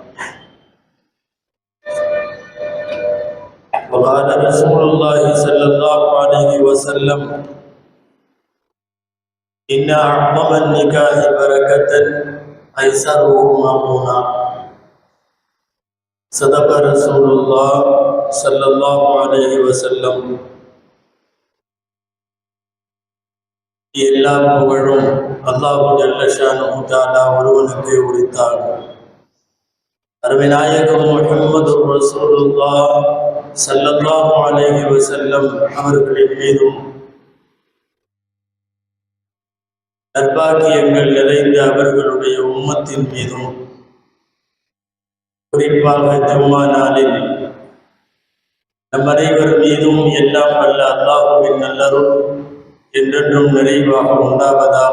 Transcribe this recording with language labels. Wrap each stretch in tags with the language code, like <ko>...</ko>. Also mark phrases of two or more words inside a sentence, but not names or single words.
<ar>وقال رسول الله صلى الله عليه وسلم: إن أعظم النكاح بركة أيسره مامونا. صدق رسول الله صلى الله عليه وسلم.</ar> <ta>எல்லா புகழும்</ta> <ar>الله جل شأنه تعالى</ar> <ta>ஒருவனுக்கே உரித்தாகும். அருமை நாயகம் முஹம்மது</ta> <ar>رسول الله صلى الله عليه وسلم</ar> <ta>அவர்களின் மீதும் நற்பாக்கியங்கள் நிறைந்த அவர்களுடைய உம்மத்தின் மீதும் குறிப்பாக ஜும்மா நாளில் நம் அனைவர் மீதும் எல்லாம் வல்ல அல்லாஹ்வின் நல்லருள் என்றென்றும் நிறைவாக உண்டாவதாக.</ta>